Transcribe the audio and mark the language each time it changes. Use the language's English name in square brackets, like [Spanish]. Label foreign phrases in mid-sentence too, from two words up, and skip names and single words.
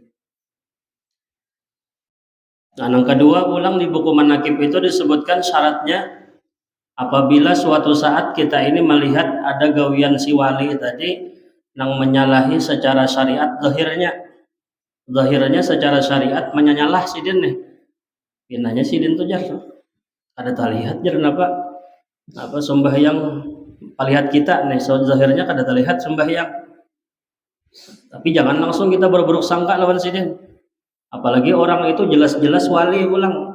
[Banjar] Nah, yang kedua ulang di buku manakib itu disebutkan syaratnya apabila suatu saat kita ini melihat ada gawian si wali tadi yang menyalahi secara syariat zahirnya secara syariat menyalah sidin nih. Pinanya sidin tuh jar. Ada terlihat jar apa sembahyang palihat kita nih zahirnya kada terlihat sembahyang. Tapi jangan langsung kita berburuk sangka lawan sidin. Apalagi orang itu jelas-jelas wali ulang.